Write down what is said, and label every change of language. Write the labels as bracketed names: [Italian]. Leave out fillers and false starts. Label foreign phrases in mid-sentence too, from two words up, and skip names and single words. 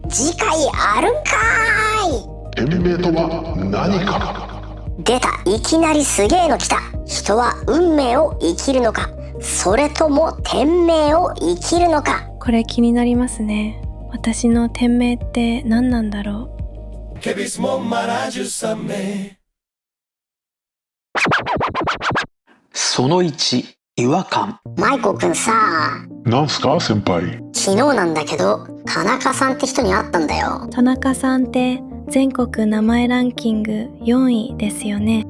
[Japanese] 次回あるんかーい。天命とは何か。出た。いきなりすげえの来た。人は運命を生きるのか、それとも天命を生きるのか。これ気になりますね。私の天命って何なんだろう。 Que mismo marajusame その1、違和感。マイコくんさ、なんすか先輩。昨日なんだけど田中さんって人に会ったんだよ。田中さんって全国名前ランキング4位ですよね。